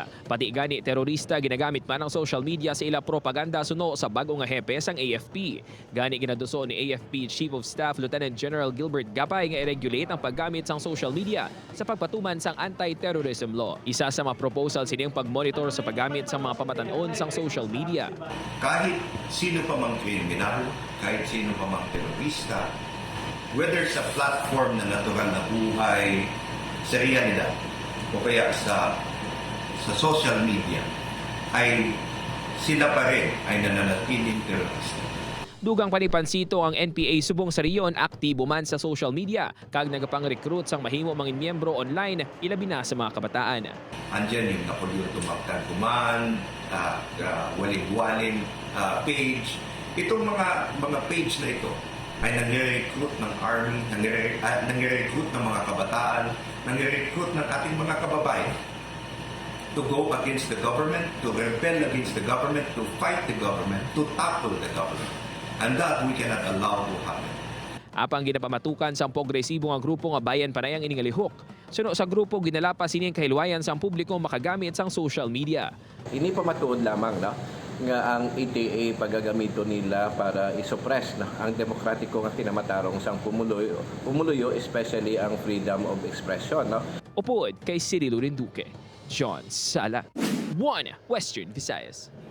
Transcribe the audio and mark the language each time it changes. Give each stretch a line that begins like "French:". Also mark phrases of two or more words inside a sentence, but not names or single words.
Hiligaynon: Pati gani terorista ginagamit man ang
English: social media
Hiligaynon: sa ila propaganda suno sa bago nga hepe sang AFP. Gani ginaduso ni AFP Chief of Staff Lieutenant General Gilbert Gapay nga i-regulate ang paggamit sang
English: social media
Hiligaynon: sa pagpatuman sang
English: anti-terrorism law.
Hiligaynon: Isa sa mga proposal sining pag-monitor sa paggamit sa mga pamatanon sang social media.
Filipino: Kahit sino pa mang kriminal, kahit sino pa mang terorista, whether sa platform na natural na buhay, sa realidad, o kaya sa
English: social media,
Filipino: ay sila pa rin ay nananatiling terorista.
Hiligaynon: Dugang panipansito ang NPA subong sa riyon aktibo man sa
English: social media
Hiligaynon: kag nagapang-recruit sang mahimo mangin miyembro online ilabi na sa mga kabataan.
Filipino: Andiyan yung napulyuto magkaguman, waling-waling page. Itong mga page na ito ay nangre-recruit ng army, nangre-recruit ng mga kabataan, nangre-recruit ng ating mga kababayan
English: to go against the government, to rebel against the government, to fight the government, to topple the government. And that we cannot allow to happen.
Hiligaynon: Apang ginapamatukan sa progresibo nga grupo nga bayan panayang iningalihok. Suno sa grupo ginalapas sining kahilwayan sa publiko makagamit sang
English: social media.
Hiligaynon: Ini pamatuod lamang nga ang ETA pagagamito nila para isuppress ang demokratiko nga kinamatarong sang pumuluyo, especially ang
English: freedom of expression.
Hiligaynon: Upod kay Cirilo Rinduque, John Sala, 1 Western Visayas.